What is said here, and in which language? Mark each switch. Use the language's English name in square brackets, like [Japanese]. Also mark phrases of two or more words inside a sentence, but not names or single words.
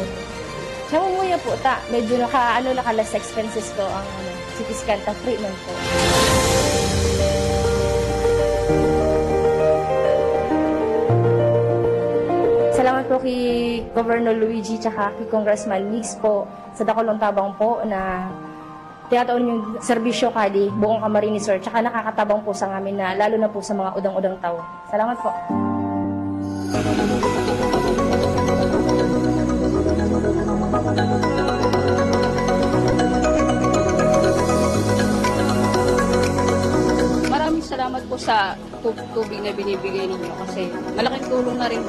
[Bikol] Sa mumuya po, medyo naka- [English] less expenses [Bikol] ko ang CT scan, free man po. Salamat po kay Governor Luigi tsaka kay Congressman Mix po sa dakulong tabang po na tiyataon yung serbisyo kadi buong Camarinesor tsaka nakakatabang po sa amin na lalo na po sa mga udang-udang tao. Salamat po. [Filipino] Maraming salamat po sa tubig na binibigay ninyo kasi malaking tulong na rin po.